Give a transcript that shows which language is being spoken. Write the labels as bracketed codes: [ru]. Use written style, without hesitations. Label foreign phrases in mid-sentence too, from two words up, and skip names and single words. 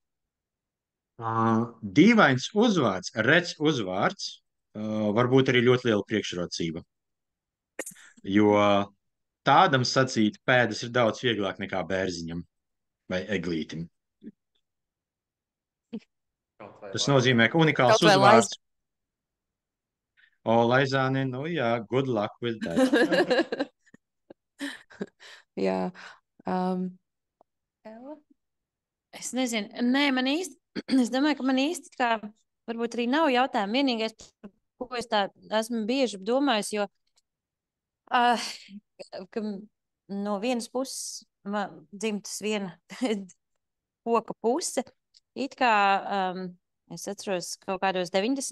[lv] Dīvains uzvārds, rets uzvārds, varbūt arī ļoti liela priekšrocība. Jo tādam sacīt pēdas ir daudz vieglāk nekā bērziņam vai eglītim. Tas nozīmē, ka unikāls uzvārds. Laizāni, jā, [en] good luck with that. [lv] Jā. Es nezinu, nē, man īsti, es domāju, ka man īsti kā, varbūt arī nav jautājumu. Vienīgais, ko es tā esmu bieži domājis, jo ka no vienas puses dzimtas viena koka puse, it kā es atceros kaut kādos 90.